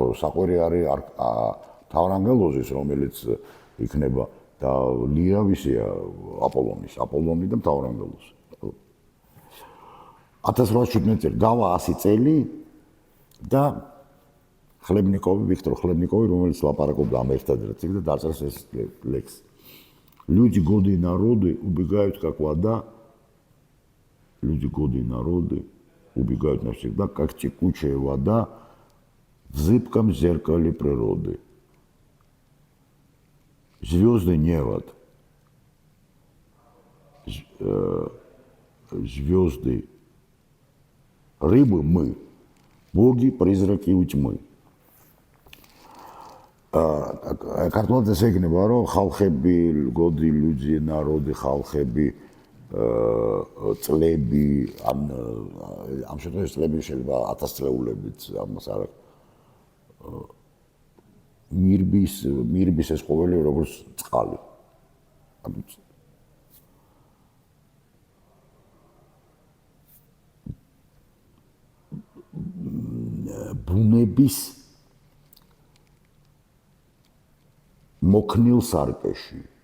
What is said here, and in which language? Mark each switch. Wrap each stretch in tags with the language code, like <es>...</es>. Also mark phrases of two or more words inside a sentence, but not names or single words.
<ka>საყვირი არის თავრანგელოზის, რომელიც იქნება და ლირა ვისია აპოლონი და თავრანგელოზი. 1817 წელი გავა 100 წელი და ვიქტორ Хлебникови, რომელიც лапаракობდა ამ ერთადერთს და დაწერს ეს ლექსი.</ka> <ru>Люди, годы и народы убегают как вода. Люди, годы и народы убегают навсегда, как текучая вода в зыбком зеркале природы. Звезды невод. Звезды рыбы мы, боги призраки у тьмы.</ru> <ka>Ქართულად ეს ეგნება, რომ ხალხები, გოდი,</ka> <ru>люди, народы,</ru> <ka>ხალხები, წლები, ამ შემთხვევაში წლები შეიძლება 1000 წლეულებით, ამას არ მირბის ეს ყოველი როგორც წყალი. ბუნების მოქნილ სარკეში.</ka>